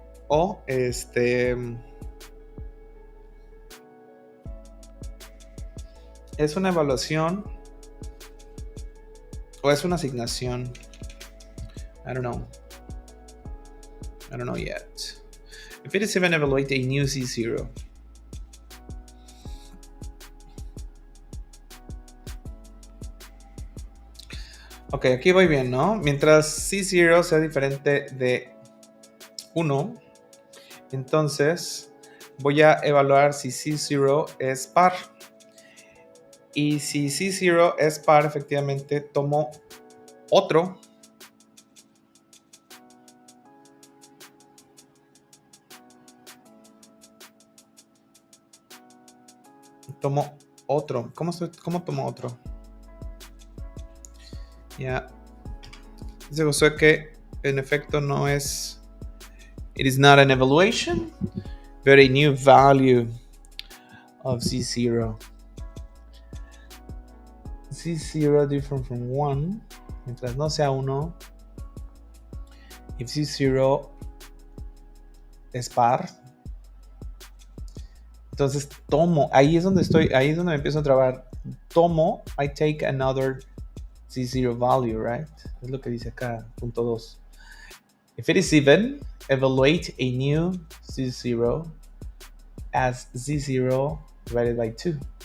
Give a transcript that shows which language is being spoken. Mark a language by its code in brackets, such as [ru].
[es] O es una evaluación o es una asignación. [en] I don't know yet. If it is even evaluate a new C0. [es] Ok, aquí voy bien, ¿no? Mientras C0 sea diferente de 1, entonces voy a evaluar si C0 es par. Y si C0 es par, efectivamente tomo otro. Tomo otro. ¿Cómo tomo otro? Ya. Dice Josué que en efecto no es. [en] It is not an evaluation, but a new value of C0. C0 different from 1. [es] Mientras no sea 1. If C0 es par. Entonces tomo. Ahí es donde me empiezo a trabar. Tomo. [en] I take another C0 value, right? [es] Es lo que dice acá, punto 2. [en] If it is even, evaluate a new C0 as Z0 divided by 2.